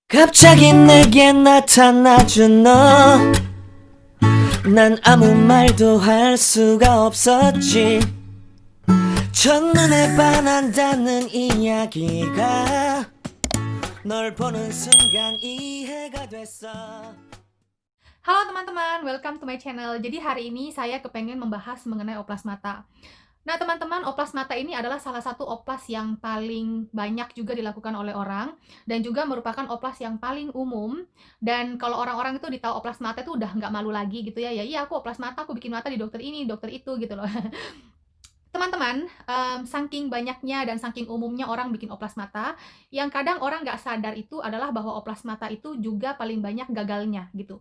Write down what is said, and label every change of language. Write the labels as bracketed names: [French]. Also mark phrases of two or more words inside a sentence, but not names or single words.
[Korean] 갑자기 내게 나타나준 너. 난 아무 말도 할 수가 없었지. 첫눈에 반한다는 이야기가 널 보는 순간 이해가 됐어. [Indonesian] Halo teman-teman, [English] welcome to my channel. [Indonesian] Jadi hari ini saya kepengen membahas mengenai oplas mata. Nah teman-teman, oplas mata ini adalah salah satu oplas yang paling banyak juga dilakukan oleh orang dan juga merupakan oplas yang paling umum. Dan kalau orang-orang itu ditahu oplas mata itu udah nggak malu lagi gitu ya. Ya iya, aku oplas mata, aku bikin mata di dokter ini, dokter itu gitu loh. Teman-teman, saking banyaknya dan saking umumnya orang bikin oplas mata, yang kadang orang nggak sadar itu adalah bahwa oplas mata itu juga paling banyak gagalnya gitu.